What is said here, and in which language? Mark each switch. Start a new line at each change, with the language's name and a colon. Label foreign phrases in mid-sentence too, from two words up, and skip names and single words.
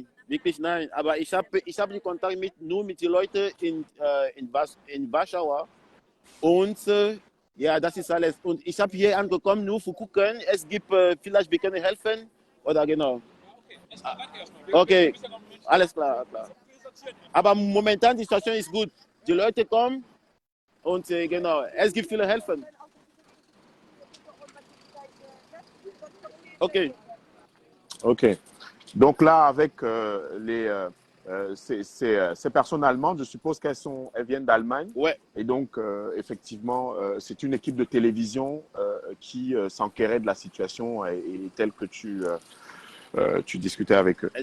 German: Wirklich nein, aber ich hab die Kontakt nur mit den Leuten in Warschau und ja, das ist alles. Und ich habe hier angekommen, nur für gucken, es gibt vielleicht, wir können helfen oder genau. Okay, alles klar. Aber momentan die Situation ist gut. Die Leute kommen und genau, es gibt viele Helfen. Okay.
French: Donc là, avec ces personnes allemandes, je suppose qu'elles viennent d'Allemagne. Ouais. Et donc, effectivement, c'est une équipe de télévision qui s'enquérait de la situation et telle que tu discutais avec eux.